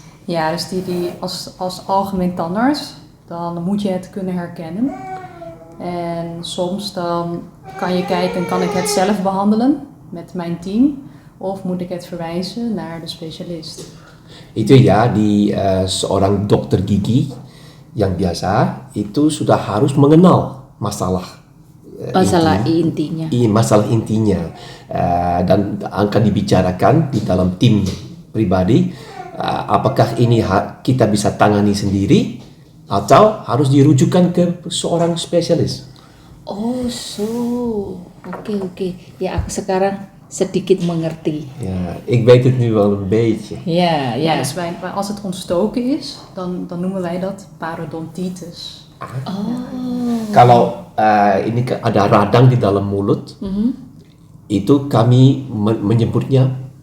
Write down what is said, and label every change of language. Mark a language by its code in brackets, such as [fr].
[nl] Ja, dus die als algemeen tandarts, dan moet je het kunnen herkennen. En soms dan kan je kijken, kan ik het zelf behandelen met mijn team? Of moet ik het verwijzen naar de specialist? [id] Itu ya seorang dokter gigi yang biasa itu sudah harus mengenal masalah intinya. Masalah intinya dan akan dibicarakan di dalam tim pribadi. Apakah ini kita bisa tangani sendiri atau harus dirujukan ke seorang spesialis? Oh, oke. Ya, aku sekarang sedikit mengerti. [nl] Ja, ik weet het nu wel een beetje. Ja. Dus als het ontstoken is, dan noemen wij dat parodontitis. [id] Kalau ini ada radang di dalam mulut, itu kami menyebutnya